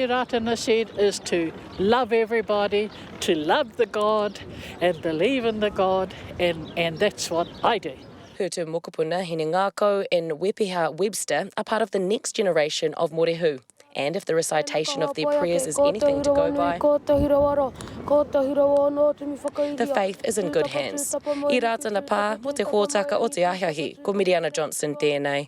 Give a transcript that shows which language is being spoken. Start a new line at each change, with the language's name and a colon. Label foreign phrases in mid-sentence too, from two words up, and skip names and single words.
English: Rātana said is to love everybody, to love the God and believe in the God, and that's what I do. Hutu Mokopuna, Hine Ngākau and Wepeha Webster are part of the next generation of mōrehu. And if the recitation of their prayers is anything to go by, the faith is in good hands.
Māori: I Rātana Pā, mo te hōtaka o te ahiahi, ko Meriana Johnsen tēnei.